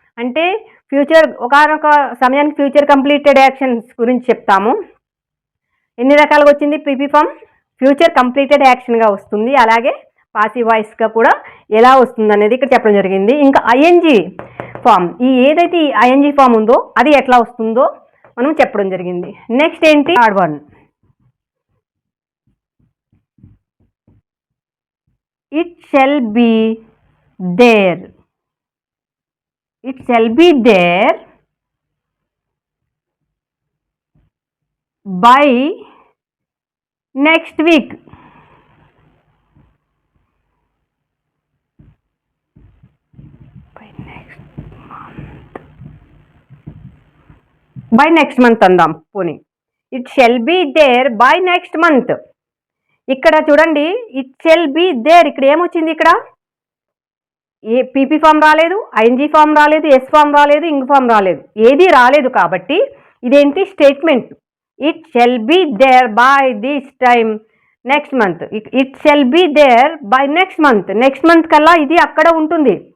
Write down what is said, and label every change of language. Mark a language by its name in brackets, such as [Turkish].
[Telugu] అంటే ఫ్యూచర్ ఒకనొక సమయానికి ఫ్యూచర్ కంప్లీటెడ్ యాక్షన్స్ గురించి చెప్తాము. ఎన్ని రకాలుగా వచ్చింది పీపీ ఫామ్? ఫ్యూచర్ కంప్లీటెడ్ యాక్షన్గా వస్తుంది. అలాగే పాసివ్ వాయిస్గా కూడా ఎలా వస్తుంది అనేది ఇక్కడ చెప్పడం జరిగింది. ఇంకా ఐఎన్జీ ఫామ్, ఏదైతే ఈ ఐఎన్జీ ఫామ్ ఉందో అది ఎట్లా వస్తుందో మనం చెప్పడం జరిగింది. నెక్స్ట్ ఏంటి? [English] Third one, it shall be there. It shall be there by next week. By next month [Telugu] అందం పోనీ. [English] It shall be there by next month. [Telugu] ఇక్కడ చూడండి, [English] It shall be there. [Telugu] ఇక్కడ ఏమొచ్చింది? ఇక్కడ ఏ పీపీ ఫామ్ రాలేదు, ఐఎన్జీ ఫామ్ రాలేదు, yes form రాలేదు, ఇంగ్ ఫామ్ రాలేదు, ఏది రాలేదు. కాబట్టి ఇదేంటి? Statement. [English] It shall be there by this time next month. It shall be there by next month. [Telugu] Next month కల్లా ఇది అక్కడ ఉంటుంది.